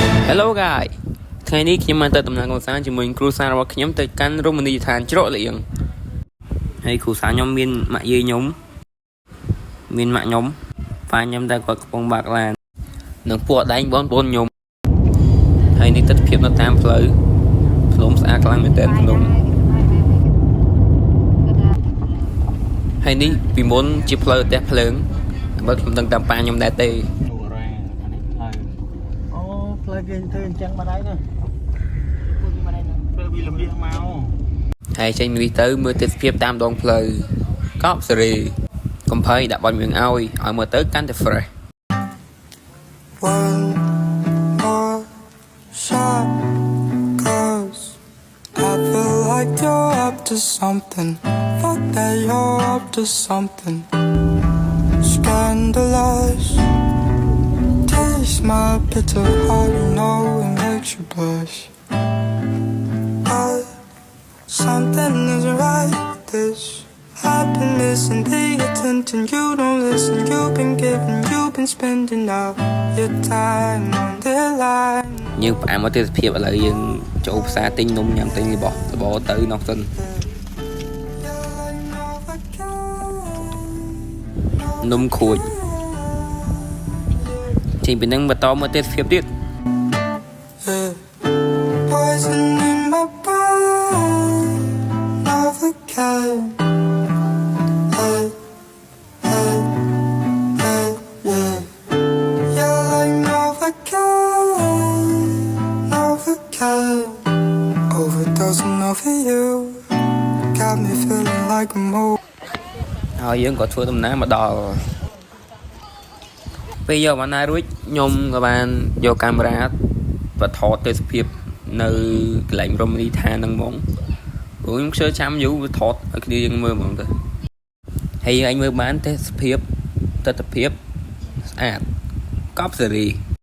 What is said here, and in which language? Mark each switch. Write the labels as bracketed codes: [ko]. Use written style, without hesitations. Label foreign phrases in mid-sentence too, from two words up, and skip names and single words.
[en] Hello guys [km] ថ្ងៃនេះខ្ញុំបានទៅដំណើរកម្សាន្តជាមួយគ្រូសាស្ត្ររបស់ខ្ញុំទៅកាន់រមណីយដ្ឋានច្រកលៀងហើយគ្រូសាស្ត្រខ្ញុំមានម៉ាក់យាយខ្ញុំមានម៉ាក់ខ្ញុំប៉ាខ្ញុំតែគាត់កំពុងបើកឡាននិងពួកអដែងបងប្អូនខ្ញុំហើយនេះទិដ្ឋភាពនៅតាមផ្លូវភ្នំស្អាតខ្លាំងមែនទែនភ្នំហើយនេះពីមុនជាផ្លូវផ្ទះភ្លើងបើខ្ញុំដឹងតាមប៉ាខ្ញុំដែរទេ ផ្លូវគេធ្វើអញ្ចឹងមកដែរណាធ្វើវាលំលៀងមក ហើយចេញនេះទៅមើលទិដ្ឋភាពតាមដងផ្លូវកោបសេរីកំភៃដាក់បាញ់យើងឲ្យមើលទៅកាន់តែ fresh [en] One more shot, 'cause I feel like you're up to something. Fuck that you're up to something. Scandalous. Taste my bitter heart, you know it makes you blush. But something isn't right. This I've been missing the attention. You don't listen. You've been spending all your time on the line. [km] យើងផ្អាកមកទិដ្ឋភាពឥឡូវយើងចូលផ្សារទិញនំញ៉ាំទិញរបស់របរទៅនោះសិននំខួចចេញពីនឹងបន្តមកទិដ្ឋភាពទៀត [en] Poison in my brain, never can. You're like Novocaine, overdosing over you, got me feeling like a mole. [km] ហើយយើងក៏ធ្វើដំណើរមកដល់ពេលយកបានណារួចខ្ញុំក៏បានយកកាមេរ៉ាបថតទេសភាពនៅកន្លែងរមណីយដ្ឋានហ្នឹងហ្មងព្រោះខ្ញុំខ្ជិលចាំយូរថតឲ្យគ្នាយើងមើលហ្មងទៅហើយអញមើលបានទេសភាពទិដ្ឋភាពស្អាតកប់សេរី